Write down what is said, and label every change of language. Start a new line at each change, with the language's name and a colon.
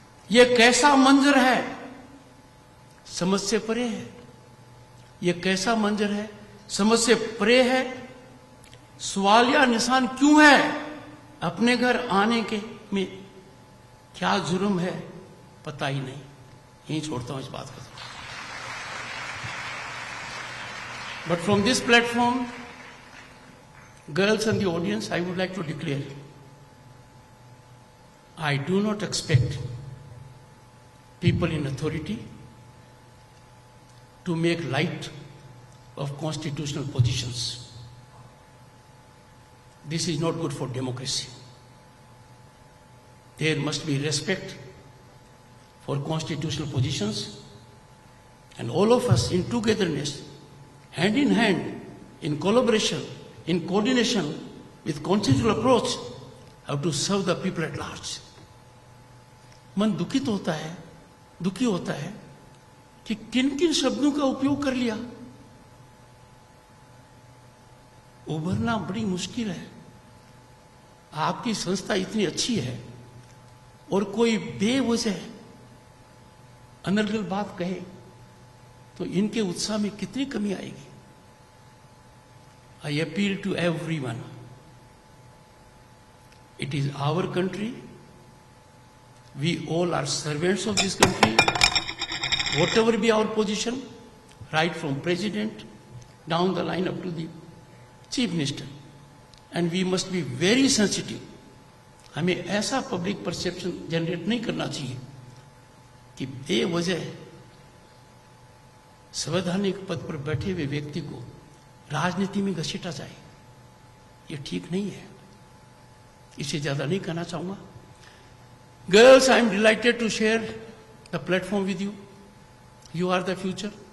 Hindi: ये कैसा मंजर है समझ से परे है, ये कैसा मंजर है समझ से परे है। सवालिया निशान क्यों है अपने घर आने के में, क्या जुर्म है पता ही नहीं। यहीं छोड़ता हूं इस बात को।
English: But from this platform, girls and the audience, I would like to declare, I do not expect people in authority to make light of constitutional positions. This is not good for democracy. There must be respect for constitutional positions, and all of us in togetherness, hand in hand, in collaboration, in coordination with consensual approach, have to serve the people at large.
Hindi: मन दुखित होता है, दुखी होता है कि किन किन शब्दों का उपयोग कर लिया। उभरना बड़ी मुश्किल है। आपकी संस्था इतनी अच्छी है और कोई बेवजह अनर्गल बात कहे तो इनके उत्साह में कितनी कमी आएगी।
English: I appeal to everyone. It is our country. We all are servants of this country. Whatever be our position, right from president down the line up to the chief minister. And we must be very sensitive.
Hindi: हमें ऐसा
English: public perception generate
Hindi: नहीं करना चाहिए कि बेवजह संवैधानिक पद पर बैठे हुए व्यक्ति को राजनीति में घसीटा जाए। ये ठीक नहीं है। इससे ज्यादा नहीं कहना चाहूंगा।
English: Girls, I am delighted to share the platform with you. You are the future.